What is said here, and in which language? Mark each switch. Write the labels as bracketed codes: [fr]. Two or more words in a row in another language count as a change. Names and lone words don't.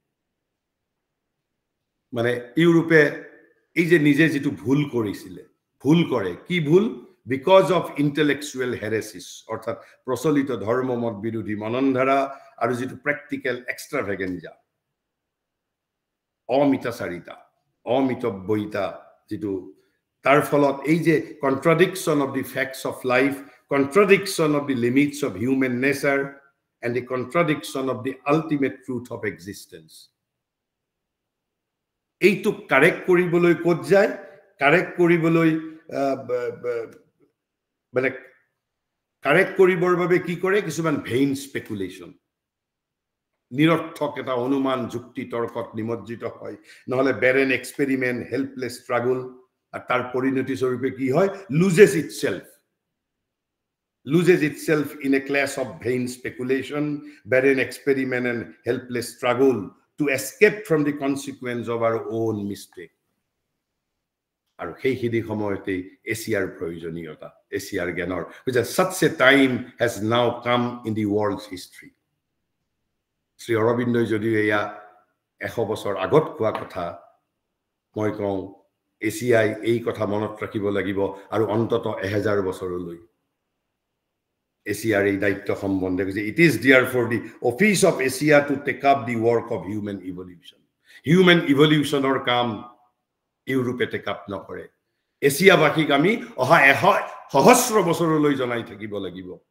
[as] মানে ইউৰোপে এই যে নিজে যেটো ভুল কৰিছিলে ভুল কৰে কি ভুল [en] because of intellectual heresies [as] অৰ্থাৎ প্ৰচলিত ধৰ্মমত বিৰোধী মননধাৰা আৰু যেটো [en] practical extravagance [as] অমিতাচাৰিতা অমিতব্যয়িতা যেটো তাৰ ফলত এই যে [en] contradiction of the facts of life contradiction of the limits of human nature and the contradiction of the ultimate truth of existence [as] এইটো কাৰেক্ট কৰিবলৈ ক'ত যায় কাৰেক্ট কৰিবলৈ মানে কাৰেক্ট কৰিবৰ বাবে কি কৰে কিছুমান [en] vain speculation [as] নিৰৰ্থক এটা অনুমান যুক্তি তৰ্কত নিমজ্জিত হয় নহলে [en] barren experiment helpless struggle [bn] আর তার পরিণতি স্বরূপে [as] কি হয় loses [en] itself in a class of vain speculation barren experiment and helpless struggle to escape from the consequence of our own mistake আর সেইখিনি [as] সময়তে এছিয়াৰ প্ৰয়োজনীয়তা এছিয়াৰ জ্ঞানৰ [en] such a time has now come in the world's history শ্রী অরবিন্দ [as] যদিও এয়া 100 বছৰ আগত কোৱা কথা মই কওঁ এছিয়াই এই কথা মনত ৰাখিব লাগিব আৰু অন্তত 1000 বছৰলৈ এছিয়াৰ এই দায়িত্ব সম্বন্ধে কৈছে [en] it is dear for the office of Asia to take up the work of human evolutionৰ [as] কাম ইউৰোপে [en] take up [as] নকৰে এছিয়াবাসীক আমি অহা 100 বছৰলৈ জনাই থাকিব লাগিব